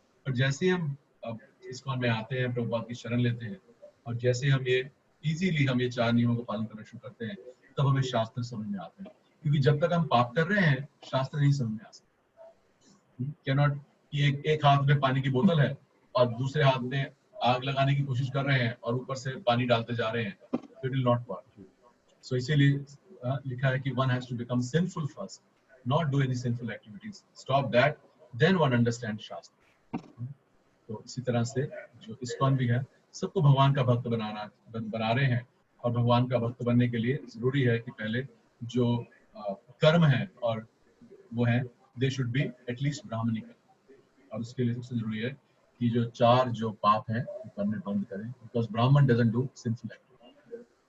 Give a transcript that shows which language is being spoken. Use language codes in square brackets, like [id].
[hi] पर जैसे हम अब इस्कॉन में आते हैं, प्रभुपाद की शरण लेते हैं, और जैसे हम ये इजीली हम ये 4 नियमों का पालन करना शुरू करते हैं, तब हमें शास्त्र समझ में आते हैं। क्योंकि जब तक हम पाप कर रहे हैं शास्त्र नहीं समझ में आ सकते। कैनॉट कि एक हाथ में पानी की बोतल है और दूसरे हाथ में आग लगाने की कोशिश कर रहे हैं और ऊपर से पानी डालते जा रहे हैं, [en] It will not work. [hi] सो इसीलिए लिखा है कि [en] one has to become sinful first, not do any sinful activities. Stop that, then one understands shastra. [hi] तो इसी तरह से जो इस्कॉन भी है, सबको भगवान का भक्त बना रहे हैं। और भगवान का भक्त बनने के लिए जरूरी है कि पहले जो कर्म है और वो है, [en] They should be at least Brahminic. [hi] और उसके लिए सबसे जरूरी है कि जो 4 जो पाप है वो करने बंद करें, [en] Because Brahmin doesn't do sinful activity.